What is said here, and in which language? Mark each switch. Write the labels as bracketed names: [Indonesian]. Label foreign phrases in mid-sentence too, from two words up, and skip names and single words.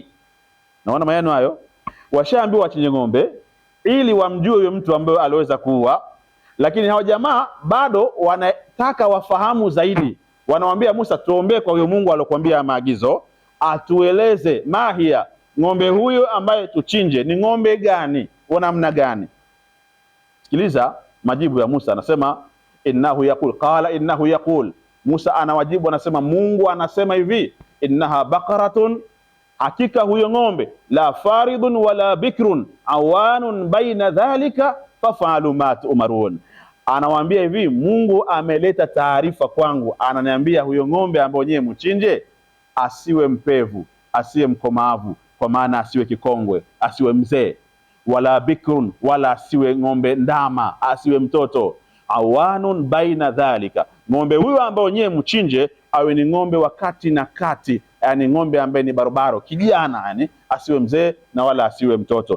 [Swahili] Naona maneno hayo, washaambiwa wachinje ng'ombe ili wamjue huyo mtu ambaye aliweza kuua, lakini hao jamaa bado wanataka wafahamu zaidi. Wanamwambia Musa, tuombe kwa huyo Mungu aliyokuambia maagizo, atueleze mahia, ng'ombe huyo ambaye tuchinje ni ng'ombe gani, wa namna gani. Sikiliza majibu ya Musa, anasema [Arabic] إنه يقول، قال إنه يقول. [Swahili] Musa anawajibu anasema, Mungu anasema hivi, [Arabic] إنها بقرة, [Swahili] hakika huyo ng'ombe, [Arabic] لا فارض ولا بكر عوان بين ذلك فافعلوا ما تؤمرون. [Swahili] Anawaambia hivi, Mungu ameleta taarifa kwangu, ananiambia huyo ng'ombe ambao nyewe mchinje asiwe mpevu, asiwe mkomavu, kwa maana asiwe kikongwe, asiwe mzee, [Arabic] ولا بكر, [Swahili] wala asiwe ng'ombe ndama, asiwe mtoto, [Arabic] عوان بين ذلك, [Swahili] ng'ombe huyo ambao nyewe mchinje awe ni ng'ombe wa kati na kati, yani ng'ombe ambaye ni barobaro, kijana, yani asiwe mzee na wala asiwe mtoto.